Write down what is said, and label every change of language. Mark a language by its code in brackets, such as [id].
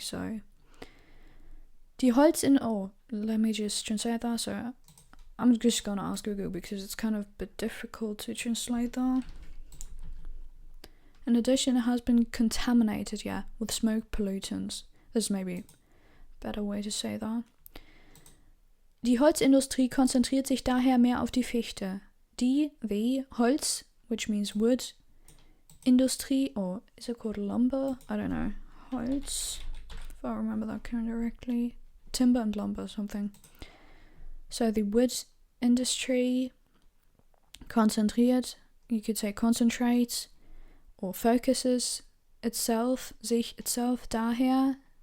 [en] So die let me just translate that. So I'm just gonna ask Google, because it's kind of a bit difficult to translate that. In addition, it has been contaminated, with smoke pollutants. This is maybe a better way to say that. [de] Die Holzindustrie konzentriert sich daher mehr auf die Fichte. [en] The Holz, which means wood, industry, or is it called lumber? I don't know. Holz, if I remember that correctly. Timber and lumber or something. So the wood industry, konzentriert, you could say concentrates, or focuses itself, sich itself, daher.